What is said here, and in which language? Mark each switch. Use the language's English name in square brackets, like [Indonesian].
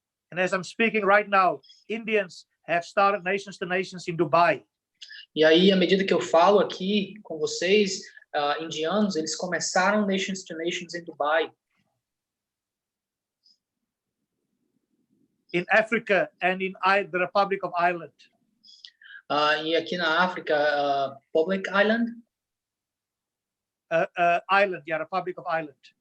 [English] And as I'm speaking right now, Indians have started Nations to Nations in Dubai. [Portuguese] E aí, à medida que eu falo aqui com vocês, indianos, eles começaram Nations to Nations em Dubai. [English] In Africa and in the Republic of Ireland. [Portuguese] E aqui na África, Public Island. [English] Ireland, yeah, Republic of Ireland.